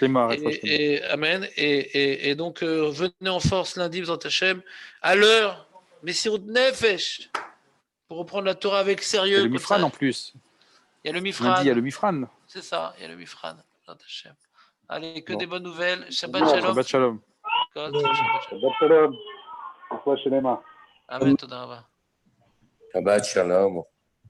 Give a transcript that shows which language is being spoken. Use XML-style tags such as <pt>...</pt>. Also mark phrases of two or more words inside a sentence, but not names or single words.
<fr>Amen. Et donc, venez en force lundi</fr> <he>בעזרת השם</he> <fr>à l'heure,</fr> <he>מסירות נפש,</he> <fr>pour reprendre la Torah avec sérieux. Il y a le Mifran en plus. Il y a le Mifran. Lundi, il y a le Mifran. C'est ça, il y a le Mifran.</fr> <he>בעזרת השם.</he> <fr>Allez, que des bonnes nouvelles.</fr> <he>שבת שלום. שבת שלום. שבת שלום. אמן, תודה רבה. שבת שלום.</he>